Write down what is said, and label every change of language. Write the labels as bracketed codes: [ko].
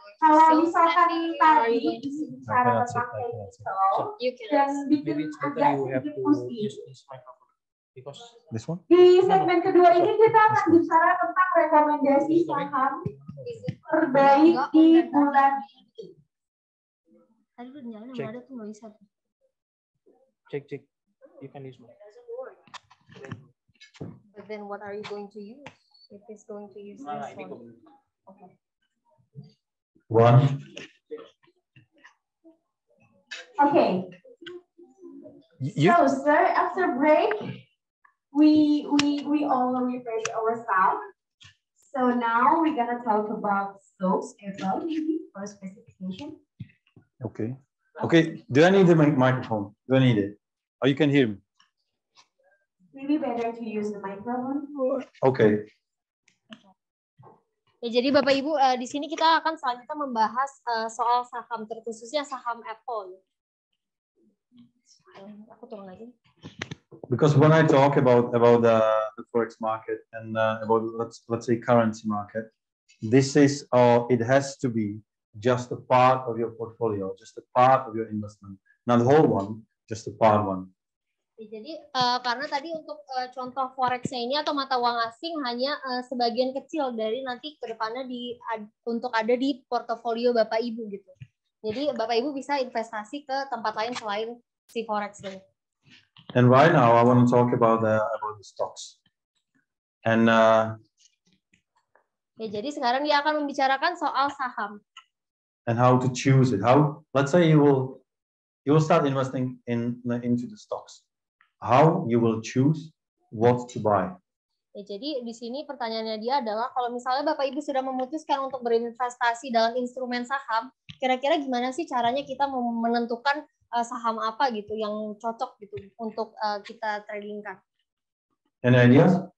[id] Kalau misalkan tadi bicara tentang capital dan bikin agak sedikit pusing. Di segmen kedua ini kita akan bicara tentang rekomendasi saham terbaik di bulan ini. Tadi udah nyalain yang ada tuh nggak bisa. [en] Cek. You can use one. But then what are you going to use? If it's going to use this one. Okay. One. Okay. So, sir, after break, we all refresh ourselves. So now we're gonna talk about soaps as well, maybe for specification. Okay. Okay. Do I need the microphone? Do I need it? Oh, you can hear me. Maybe better to use the microphone. Okay. [id] Ya, jadi Bapak Ibu di sini kita akan selanjutnya membahas soal saham, terkhususnya saham Apple. Aku turun lagi. [en] Because when I talk about the forex market and about let's say currency market, this is it has to be just a part of your portfolio, just a part of your investment, not the whole one, just a part one. [id] Jadi karena tadi untuk contoh forex-nya ini atau mata uang asing hanya sebagian kecil dari nanti kedepannya untuk ada di portofolio Bapak Ibu gitu. Jadi Bapak Ibu bisa investasi ke tempat lain selain si forex ini. [en] And right now I want to talk about the stocks. And [id] ya, jadi sekarang dia akan membicarakan soal saham. [en] And how to choose it. How, let's say you will start investing into the stocks. How you will choose what to buy. [id] Ya, jadi di sini pertanyaannya dia adalah kalau misalnya Bapak Ibu sudah memutuskan untuk berinvestasi dalam instrumen saham, kira-kira gimana sih caranya kita menentukan saham apa gitu yang cocok gitu untuk kita tradingkan? [en] Any ideas?